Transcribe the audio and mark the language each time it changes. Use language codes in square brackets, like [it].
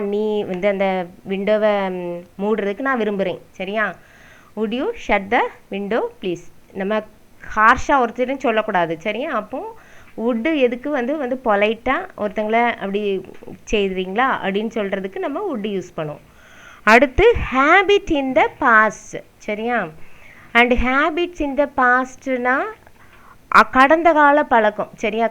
[ta] நீ வந்து அந்த விண்டோவை மூடுறதுக்கு நான் விரும்புகிறேன். சரியா? [en] would you shut the window please. [ta] நம்ம ஹார்ஷாக ஒருத்தரும் சொல்லக்கூடாது. சரியா? அப்போது வுட்டு எதுக்கு வந்து பொலைட்டாக ஒருத்தங்களை அப்படி செய்கிறீங்களா அப்படின்னு சொல்கிறதுக்கு நம்ம வுட்டு யூஸ் பண்ணுவோம். [en] அடுத்து habit in the past. சரியா? And habits in the பாஸ்ட்னா [ta] கடந்த கால பழக்கம். [en] சரியா?